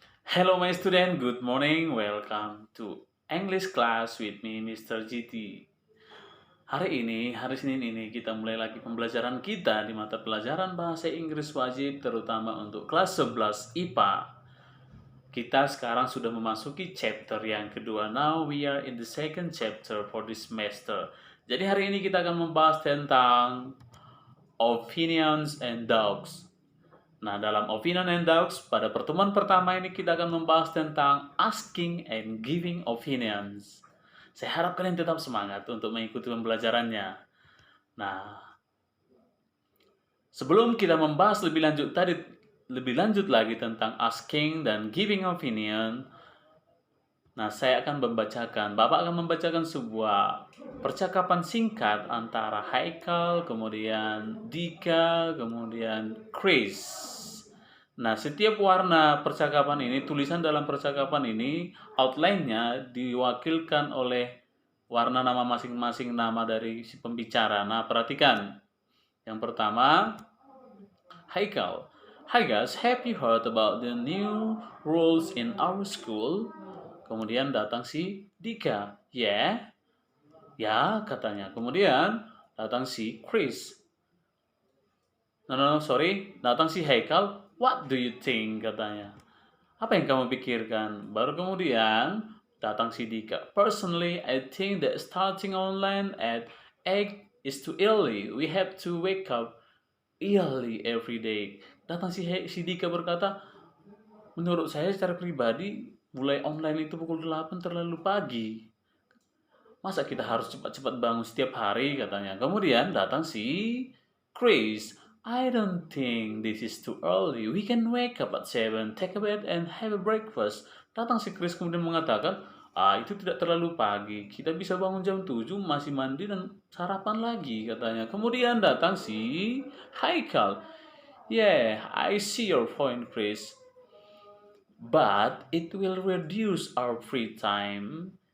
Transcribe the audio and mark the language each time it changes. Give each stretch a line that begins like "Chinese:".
English: Hello my student, good morning. Welcome to English class with me Mr. GT.
Indonesian: Hari Senin ini kita mulai lagi pembelajaran kita di mata pelajaran bahasa Inggris wajib terutama untuk kelas 11 IPA. Kita sekarang sudah memasuki chapter yang kedua.
English: Now we are in the second chapter for this semester.
Indonesian: Jadi hari ini kita akan membahas tentang
English: opinions and doubts.
Indonesian: Nah, dalam Opinion and Doubts, pada pertemuan pertama ini kita akan membahas tentang
English: asking and giving opinions.
Indonesian: Saya harap kalian tetap semangat untuk mengikuti pembelajarannya. Nah, sebelum kita membahas lebih lanjut lagi tentang asking dan
English: giving opinion,
Indonesian: saya akan Bapak akan membacakan sebuah percakapan singkat antara Haikal, kemudian Dika, kemudian Chris. Nah, setiap warna percakapan ini, tulisan dalam percakapan ini, outline-nya diwakilkan oleh warna nama masing-masing nama dari si pembicara. Nah, perhatikan. Yang pertama, Haikal.
English: Hi guys, have you heard about the new rules in our school?
Indonesian: Kemudian datang si Dika.
English: Yeah?
Indonesian: Ya, katanya. Kemudian datang si Chris.
English: No, sorry.
Indonesian: Datang si Haikal.
English: What do you think?
Indonesian: Katanya. Apa yang kamu pikirkan? Baru kemudian datang si Dika.
English: Personally, I think that starting online at 8 is too early. We have to wake up early every day.
Indonesian: Datang si Dika berkata, menurut saya secara pribadi, mulai online itu pukul 8 terlalu pagi. Masa kita harus cepat-cepat bangun setiap hari, katanya. Kemudian datang si Chris.
English: I don't think this is too early. We can wake up at 7, take a bath, and have a breakfast.
Indonesian: Datang si Chris kemudian mengatakan, itu tidak terlalu pagi. Kita bisa bangun jam 7, masih mandi dan sarapan lagi, katanya. Kemudian datang si Haikal.
English: Yeah, I see your point, Chris. But it will reduce our free time.